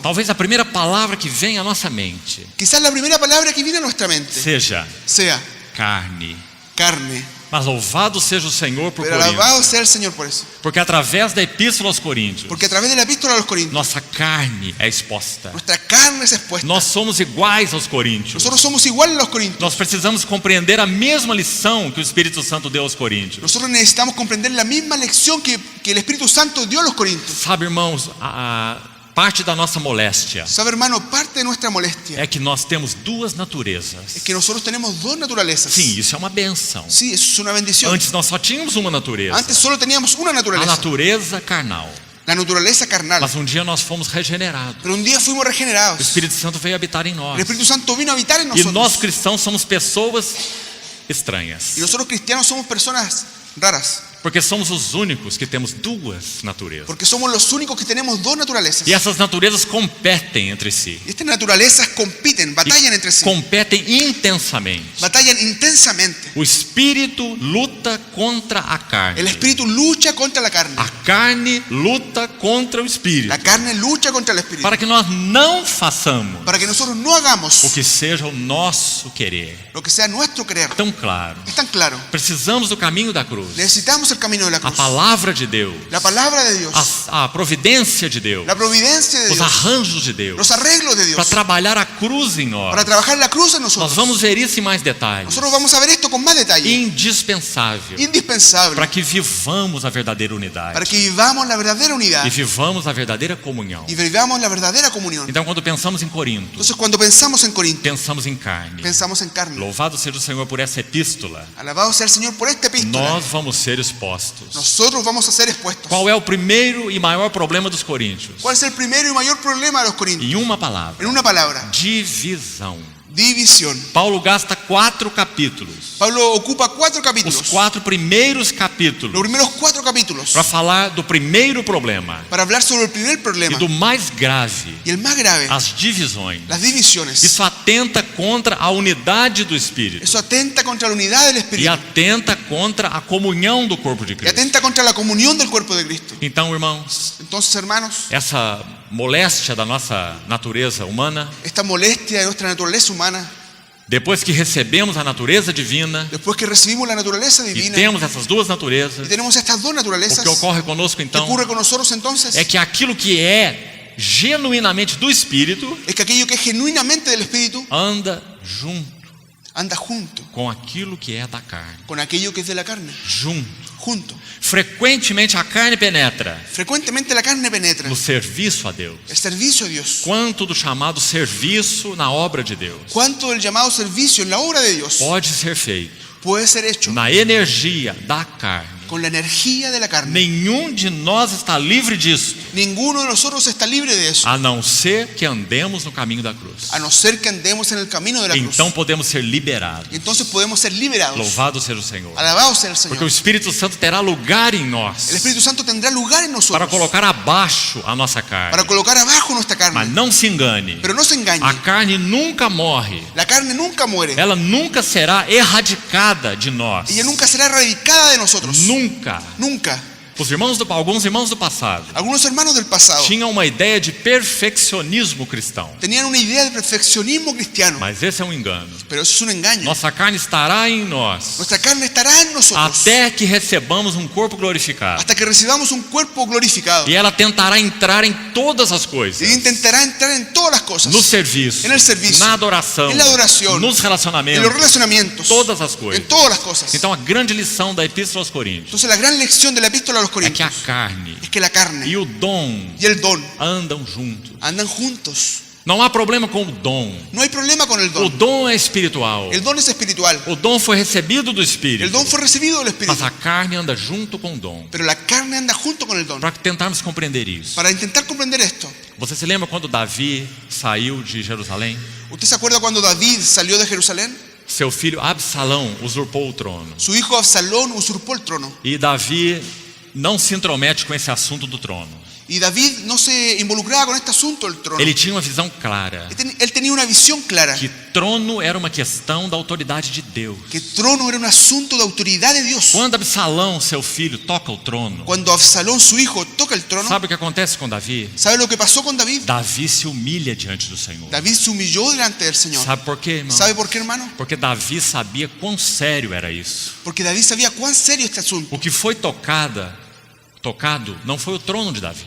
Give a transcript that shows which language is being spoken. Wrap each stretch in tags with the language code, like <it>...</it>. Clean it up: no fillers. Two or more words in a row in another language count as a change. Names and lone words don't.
<pt>talvez a primeira palavra que vem à nossa mente</pt> <es>quizás la primera palabra que viene a nuestra mente</es> <pt>seja</pt> <es>sea</es> <pt>carne.</pt> <es>carne.</es> <pt>Mas louvado seja o Senhor por</pt> <es>Pero</es> <pt>Corinto.</pt> <es>alabado sea el Señor por eso.</es> <pt>Porque através da epístola aos Coríntios,</pt> <es>Porque a través de la epístola a los Corintios,</es> <pt>nossa carne é exposta.</pt> <es>nuestra carne es expuesta.</es> <pt>Nós somos iguais aos Coríntios.</pt> <es>Nosotros somos iguales a los Corintios.</es> <pt>Nós precisamos compreender a mesma lição que o Espírito Santo deu aos Coríntios.</pt> <es>Nosotros necesitamos comprender la misma lección que el Espíritu Santo dio a los Corintios.</es> <pt>Sabe, irmãos, parte da nossa moléstia</pt> <es>¿Sabe, hermano? Parte de nuestra molestia</es> <pt>é que nós temos duas naturezas.</pt> <es>es que nosotros tenemos dos naturalezas.</es> <pt>Sim, isso é uma benção.</pt> <es>Sí, eso es una bendición.</es> <pt>Antes nós só tínhamos uma natureza,</pt> <es>Antes solo teníamos una</es> <pt>a</pt> <es>naturaleza,</es> <pt>natureza carnal.</pt> <es>la naturaleza carnal.</es> <pt>Mas um dia nós fomos regenerados.</pt> <es>Pero un día fuimos</es> <pt>O</pt> <es>regenerados.</es> <pt>Espírito Santo veio habitar em</pt> <es>El</es> <pt>nós.</pt> <es>Espíritu Santo vino a habitar en</es> <pt>E</pt> <es>nosotros.</es> <pt>nós cristãos somos pessoas estranhas.</pt> <es>Y nosotros cristianos somos personas raras.</es> <pt>Porque somos os únicos que temos duas naturezas.</pt> <es>Porque somos los únicos que tenemos dos naturalezas.</es> <pt>E essas naturezas competem entre si.</pt> <es>Y estas naturalezas compiten, batallan entre sí.</es> <pt>Competem intensamente.</pt> <es>Batallan intensamente.</es> <pt>O espírito luta contra a carne.</pt> <es>El espíritu lucha contra la carne.</es> <pt>A carne luta contra o espírito.</pt> <es>La carne lucha contra el espíritu.</es> <pt>Para que nós não façamos</pt> <es>Para que nosotros no hagamos</es> <pt>o que seja o nosso querer.</pt> <es>lo que sea nuestro querer.</es> <pt>Tão claro.</pt> <es>Es tan claro.</es> <pt>Precisamos do caminho da cruz.</pt> <es>Necesitamos el camino de la</es> <pt>A</pt> <es>cruz.</es> <pt>palavra de Deus.</pt> <es>La palabra de Dios.</es> <pt>A providência de Deus.</pt> <es>La providencia de</es> <pt>Os</pt> <es>Dios.</es> <pt>arranjos de Deus.</pt> <es>Los arreglos de</es> <pt>Para</pt> <es>Dios.</es> <pt>trabalhar a cruz em nós.</pt> <es>Para trabajar la cruz en</es> <pt>Nós</pt> <es>nosotros.</es> <pt>vamos ver isso em mais detalhes.</pt> <es>Nosotros vamos a ver esto con más detalle.</es> <pt>Indispensável</pt> <es>Indispensable.</es> <pt>para que vivamos a verdadeira unidade</pt> <es>Para que vivamos la verdadera unidad.</es> <pt>e vivamos a verdadeira comunhão.</pt> <es>Y vivamos la verdadera comunión.</es> <pt>Então, quando pensamos em Corinto,</pt> <es>Entonces, cuando pensamos en Corinto,</es> <pt>pensamos em carne.</pt> <es>pensamos en carne.</es> <pt>Louvado seja o Senhor por essa epístola.</pt> <es>Alabado sea el Señor por esta epístola.</es> <pt>Nós vamos ser expostos.</pt> <es>Nosotros vamos a ser expuestos.</es> <pt>Qual é o primeiro e maior problema dos coríntios?</pt> <es>¿Cuál es el primero y mayor problema de los corintios?</es> <pt>Em uma palavra:</pt> <es>En una palabra,</es> <pt>divisão.</pt> <es>división.</es> <pt>Paulo gasta 4 capítulos,</pt> <es>Pablo ocupa 4</es> <pt>os</pt> <es>capítulos,</es> <pt>4 primeiros</pt> <es>los capítulos, primeros 4 capítulos,</es> <pt>para falar do primeiro problema</pt> <es>para hablar sobre el primer</es> <pt>e</pt> <es>problema</es> <pt>do mais grave,</pt> <es>y el más grave,</es> <pt>as divisões.</pt> <es>las divisiones.</es> <pt>Isso atenta contra a unidade do Espírito</pt> <es>Eso atenta contra la unidad del</es> <pt>e</pt> <es>Espíritu</es> <pt>atenta contra a comunhão do corpo de</pt> <es>y</es> <pt>Cristo.</pt> <es>atenta contra la comunión del cuerpo de Cristo.</es> <pt>Então, irmãos,</pt> <es>Entonces, hermanos,</es> <pt>essa moléstia da nossa natureza humana</pt> <es>esta molestia de nuestra naturaleza humana</es> <pt>Depois que recebemos a natureza divina</pt> <es>después que recibimos la naturaleza</es> <pt>e</pt> <es>divina</es> <pt>temos essas duas</pt> <es>y</es> <pt>naturezas,</pt> <es>tenemos estas dos</es> <pt>o</pt> <es>naturalezas,</es> <pt>que ocorre conosco</pt> <es>¿qué</es> <pt>então</pt> <es>ocurre con nosotros entonces?</es> <pt>é que aquilo que é genuinamente do Espírito</pt> <es>Es que aquello que es genuinamente del Espíritu</es> <pt>anda junto</pt> <es>anda junto</es> <pt>com aquilo que é da carne.</pt> <es>con aquello que es de la carne, junto.</es> <pt>Frequentemente a carne penetra</pt> <es>Frecuentemente la carne penetra</es> <pt>no serviço a Deus.</pt> <es>el servicio a Dios.</es> <pt>Quanto do chamado serviço na obra de Deus</pt> <es>¿Cuánto del llamado servicio en la obra de Dios</es> <pt>pode ser feito</pt> <es>puede ser hecho</es> <pt>na energia da carne?</pt> <es>con la energía de la carne?</es> <pt>Nenhum de nós está livre disso,</pt> <es>Ninguno de nosotros está libre de eso,</es> <pt>a não ser que andemos no caminho da cruz.</pt> <es>a no ser que andemos en el camino de la cruz.</es> <pt>Então podemos ser liberados.</pt> <es>Y entonces podemos ser liberados.</es> <pt>Louvado seja o Senhor.</pt> <es>Alabado sea el</es> <pt>Porque o</pt> <es>Señor.</es> <pt>Espírito Santo terá lugar em</pt> <es>El</es> <pt>nós</pt> <es>Espíritu Santo tendrá lugar en</es> <pt>para</pt> <es>nosotros</es> <pt>colocar abaixo a nossa</pt> <es>para</es> <pt>carne.</pt> <es>colocar abajo nuestra</es> <pt>Mas</pt> <es>carne.</es> <pt>não se engane,</pt> <es>Pero no se engañe,</es> <pt>a carne nunca morre.</pt> <es>la carne nunca muere.</es> <pt>Ela nunca será erradicada de nós.</pt> <es>Ella nunca será erradicada de nosotros.</es> <pt>Nunca.</pt> <es>Nunca.</es> <pt>Alguns irmãos do passado</pt> <es>Algunos hermanos del pasado</es> <pt>tinham uma ideia de perfeccionismo cristão.</pt> <es>tenían una idea de perfeccionismo cristiano,</es> <pt>Mas esse é um engano.</pt> <es>pero eso es un engaño.</es> <pt>Nossa carne estará em nós</pt> <es>Nuestra carne estará en nosotros</es> <pt>até que recebamos um corpo glorificado.</pt> <es>hasta que recibamos un cuerpo glorificado</es> <pt>E ela tentará entrar em todas as coisas.</pt> <es>y intentará entrar en todas las cosas,</es> <pt>No serviço,</pt> <es>en el servicio,</es> <pt>na adoração,</pt> <es>en la adoración,</es> <pt>nos</pt> <es>en</es> <pt>relacionamentos,</pt> <es>los relacionamientos,</es> <pt>todas as coisas.</pt> <es>en todas las cosas.</es> <pt>Então a grande lição da Epístola aos Coríntios</pt> <es>Entonces la gran lección de la epístola a los</es> <pt>é que a</pt> <es>Corintios</es> <pt>carne</pt> <es>es que la carne</es> <pt>e o dom</pt> <es>y el don</es> <pt>andam juntos.</pt> <es>andan juntos.</es> <pt>Não há problema com o dom.</pt> <es>No hay problema con el</es> <pt>O</pt> <es>don.</es> <pt>dom é espiritual.</pt> <es>El don es espiritual.</es> <pt>O dom foi recebido do</pt> <es>El</es> <pt>Espírito.</pt> <es>don fue recibido del Espíritu,</es> <pt>Mas a carne anda junto com o dom.</pt> <es>pero la carne anda junto con el don.</es> <pt>Para tentarmos compreender isso.</pt> <es>Para intentar comprender esto,</es> <pt>Você se lembra quando Davi saiu de Jerusalém?</pt> <es>¿usted se acuerda cuando David salió de Jerusalén?</es> <pt>Seu filho Absalão usurpou o trono.</pt> <es>Su hijo Absalón usurpó el trono</es> <pt>E Davi não se intromete com esse assunto do trono.</pt> <es>y David no se involucraba con este asunto del trono.</es> <pt>Ele tinha uma visão clara</pt> <es>Él tenía una visión clara</es> <pt>que trono era uma questão da autoridade de Deus.</pt> <es>que trono era un asunto de autoridad de Dios.</es> <pt>Quando Absalão, seu filho, toca o trono,</pt> <es>Cuando Absalón, su hijo, toca el trono,</es> <pt>sabe o que acontece com Davi?</pt> <es>¿sabe lo que pasó con David?</es> <pt>Davi se humilha diante do Senhor.</pt> <es>David se humilló delante del Señor.</es> <pt>Sabe por quê, irmão?</pt> <es>¿Sabe por qué, hermano?</es> <pt>Porque Davi sabia quão sério era isso.</pt> <es>Porque David sabía cuán serio este asunto.</es> <pt>O que foi tocado não foi o trono de Davi,</pt>